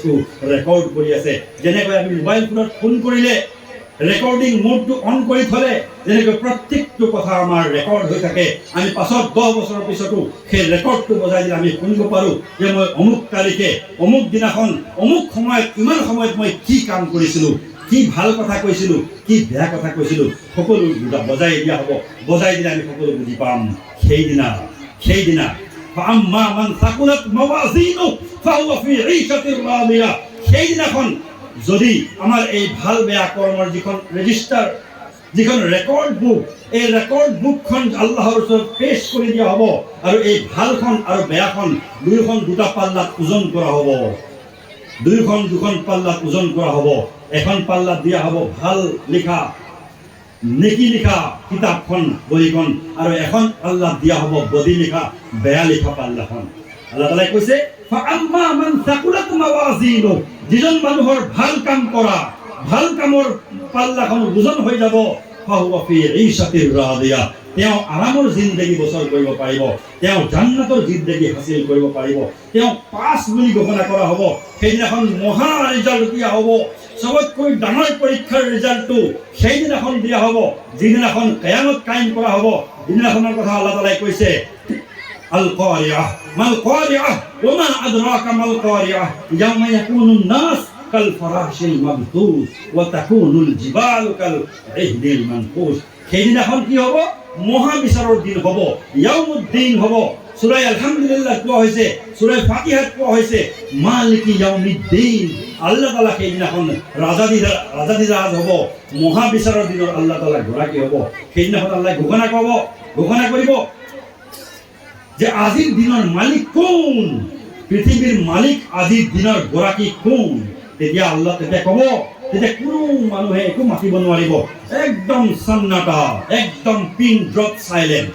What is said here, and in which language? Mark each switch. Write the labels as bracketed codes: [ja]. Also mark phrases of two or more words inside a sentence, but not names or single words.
[as] ৰেকৰ্ড কৰি আছে যেনেকৈ আমি মোবাইল ফোনত ফোন কৰিলে ৰেকৰ্ডিং মোডটো অন কৰি থলে যেনেকৈ প্ৰত্যেকটো কথা আমাৰ ৰেকৰ্ড হৈ থাকে, আমি পাছত 10 বছৰৰ পিছতো সেই ৰেকৰ্ডটো বজাই দিলে আমি শুনিব পাৰোঁ যে মই অমুক তাৰিখে অমুক দিনাখন অমুক সময়ত ইমান সময়ত মই কি কাম কৰিছিলোঁ, কি ভাল কথা কৈছিলোঁ, কি বেয়া কথা কৈছিলোঁ, সকলো বজাই দিয়া হ'ব। বজাই দিলে আমি সকলো বুজি পাম। সেইদিনা [ar] فأما من ثقلت موازينه فهو في عيشة راضية। [as] সেইদিনাখন যদি আমাৰ এই ভাল বেয়া কৰ্মৰ যিখন ৰেজিষ্টাৰ, যিখন ৰেকৰ্ড বুক, এই ৰেকৰ্ড বুকখন আল্লাহৰ ওচৰত পেশ কৰি দিয়া হ'ব আৰু এই ভালখন আৰু বেয়াখন দুটা পাল্লাত ওজন কৰা হ'ব। দুখন পাল্লাত ওজন কৰা হ'ব। এখন পাল্লাত দিয়া হ'ব ভাল লিখা, নেকি লিখা কিতাপখন, বহিখন, আৰু এখন পাল্লাত দিয়া হ'ব বদি লিখা, বেয়া লিখা পাল্লাখন। আল্লাহ তাআলাই কৈছে [ar] فأما من ثقلت موازينه, [as] যিজন মানুহৰ ভাল কাম কৰা, ভাল কামৰ পাল্লাখন ওজন হৈ যাব, [ar] فهو في عيشة راضية, [as] তেওঁ আৰামৰ জিন্দগী বছৰ কৰিব পাৰিব, তেওঁ জান্নাতৰ জিন্দগী হাসিল কৰিব পাৰিব, তেওঁ পাছ বুলি ঘোষণা কৰা হ'ব। সেইদিনাখন মহা ৰিজাল্ট দিয়া হ'ব, সবতকৈ ডাঙৰ পৰীক্ষাৰ ৰিজাল্টটো সেইদিনাখন দিয়া হ'ব, যিদিনাখন কিয়ামত কায়েম কৰা হ'ব। যিদিনাখনৰ কথা আল্লাহ তাআলাই কৈছে [ar] القارعة ما القارعة وما أدراك ما القارعة يوم يكون الناس كالفراش المبثوث وتكون الجبال كالعهن المنفوش. [as] সেইদিনাখন কি হ'ব? মহা বিচাৰৰ দিন হ'ব, ইয়াউমুদ্দিন হ'ব। সূরা আলহামদুলিল্লাহ কোৱা হৈছে, সূরা ফাতিহাত কোৱা হৈছে [ar] مالك يوم الدين. [as] আল্লাহ তাআলা সেইদিনাখন ৰাজাদিৰাজ হ'ব, মহা বিচাৰৰ দিনৰ আল্লাহ তাআলা গৰাকী হ'ব। সেইদিনাখন আল্লাহ ঘোষণা কৰিব যে আজিৰ দিনৰ মালিক কোন, পৃথিৱীৰ মালিক আজিৰ দিনৰ গৰাকী কোন। তেতিয়া আল্লাহ ক'ব, তেতিয়া কোনো মানুহে একো মাতিব নোৱাৰিব, একদম সন্নাটা, একদম [en] pin drop silent.